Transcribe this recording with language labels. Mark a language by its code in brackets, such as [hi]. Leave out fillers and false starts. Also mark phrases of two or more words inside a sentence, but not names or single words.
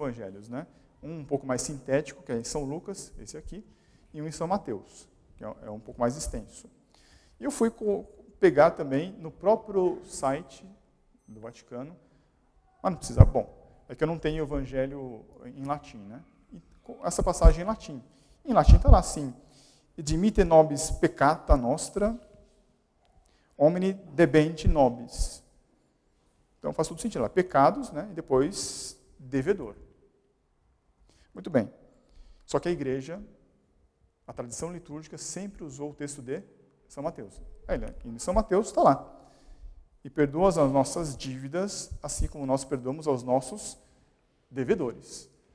[pt] Um pouco mais sintético, que é em São Lucas, esse aqui, e um em São Mateus, que é um pouco mais extenso. E eu fui pegar também no próprio site do Vaticano, mas não precisa, bom, é que eu não tenho o evangelho em latim, né? E essa passagem em latim. Em latim está lá assim, [la] dimite nobis peccata nostra, homini debente nobis. [pt] Então faz todo sentido lá, pecados, né? E depois devedor. Muito bem. Só que a igreja, a tradição litúrgica, sempre usou o texto de São Mateus. Em São Mateus está lá. E perdoa as nossas dívidas, assim como nós perdoamos aos nossos devedores.